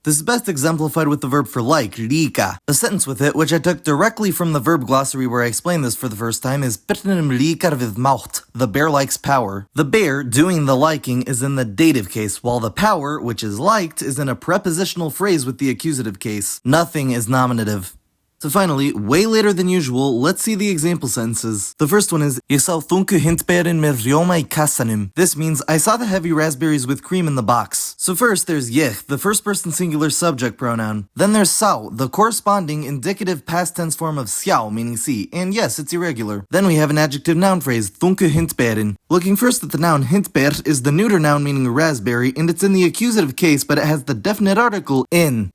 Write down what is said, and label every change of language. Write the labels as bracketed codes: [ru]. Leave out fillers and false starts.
[en] This is best exemplified with the verb for like, líka. A sentence with it, which I took directly from the verb glossary where I explained this for the first time, is [is] Birninum líkar við mátt. [en] The bear likes power. The bear, doing the liking, is in the dative case, while the power, which is liked, is in a prepositional phrase with the accusative case. Nothing is nominative. So finally, way later than usual, let's see the example sentences. The first one is, [is] Ég sá þungu hindberin með rjóma í kassanum. [en] This means, I saw the heavy raspberries with cream in the box. So first there's ég, the first person singular subject pronoun. Then there's sá, the corresponding indicative past tense form of sjá, meaning see, and yes, it's irregular. Then we have an adjective noun phrase, [is] þungu hindberin. [en] Looking first at the noun hindber is the neuter noun meaning raspberry, and it's in the accusative case, but it has the definite article in.